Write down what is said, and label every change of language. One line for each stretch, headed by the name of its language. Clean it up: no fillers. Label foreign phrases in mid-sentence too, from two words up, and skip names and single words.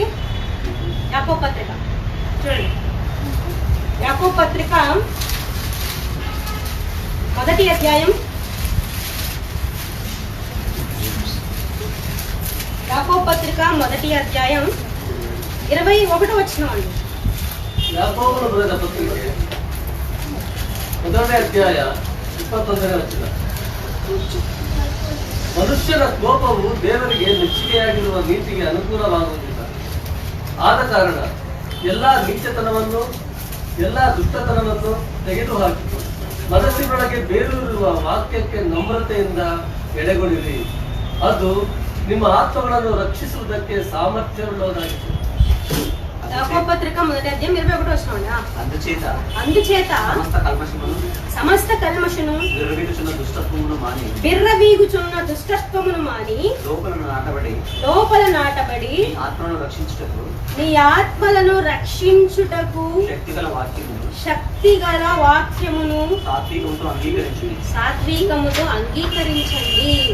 Telugu: యాకోబు పత్రిక చూడండి. యాకోబు పత్రిక 1వ అధ్యాయం. యాకోబు పత్రిక 1వ అధ్యాయం 21వ వచనం అండి.
Kannada: యాకోబును బರೆದ ಪತ್ರಿಕೆ 1ನೇ ಅಧ್ಯಾಯ 21ನೇ ವಚನ. ಮನುಷ್ಯನ ಕೋಪವು ದೇವರಿಗೆ ಮೆಚ್ಚುಗೆಯಾಗಿರುವ ನೀತಿಗೆ ಅನುಕೂಲವಾಗುವುದಿಲ್ಲ. ಆದ ಕಾರಣ ಎಲ್ಲಾ ನೀಚತನವನ್ನು ಎಲ್ಲಾ ದುಷ್ಟತನವನ್ನು ತೆಗೆದುಹಾಕಿ ಮನಸ್ಸಿನೊಳಗೆ ಬೇರೂರಿರುವ ವಾಕ್ಯಕ್ಕೆ ನಮ್ರತೆಯಿಂದ ಎಡೆಗೊಡಿರಿ. ಅದು ನಿಮ್ಮ ಆತ್ಮಗಳನ್ನು ರಕ್ಷಿಸುವುದಕ್ಕೆ ಸಾಮರ್ಥ್ಯವುಳ್ಳದಾಗಿದೆ.
Telugu: యాకోబు పత్రిక 1వ అధ్యాయం 21వ వచనం. అందుచేత సమస్త కల్మషును బిర్రవీగుచున్న దుష్టత్వమును మాని లోపల నాటబడి నీ ఆత్మలను రక్షించుటకు శక్తిగల వాక్యమును సాత్వికముతో అంగీకరించండి.